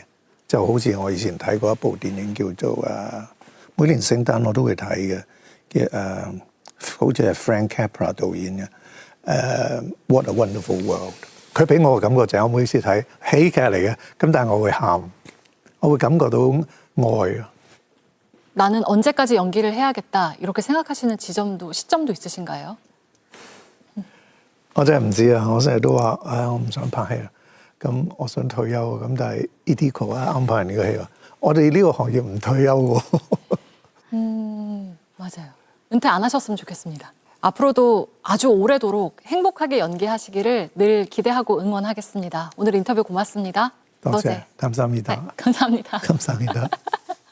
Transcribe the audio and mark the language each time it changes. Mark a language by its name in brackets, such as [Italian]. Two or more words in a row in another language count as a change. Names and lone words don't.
[Cantonese] 就好似我以前睇過一部電影叫做每年聖誕我都會睇嘅，好似係 Frank Capra 導演嘅 What a Wonderful World。佢俾我嘅感覺就係我每次睇喜劇嚟嘅，咁但係我會喊，我會感覺到愛。 [Korean] 나는 언제까지 연기를 해야겠다 이렇게 생각하시는 시점도 있으신가요? [Cantonese] 我真係唔知啊！我成日都話我唔想拍戲啦，咁我想退休啊！咁但係 Edico安排呢個戲話，我哋呢個行業唔退休喎。 [Korean] 맞아요. 은퇴 안 하셨으면 좋겠습니다. 앞으로도 아주 오래도록 행복하게 연기하시기를 늘 기대하고 응원하겠습니다. 오늘 인터뷰 고맙습니다. [Cantonese] 多謝，감사합니다。 [Korean] 네, 감사합니다. 감사합니다。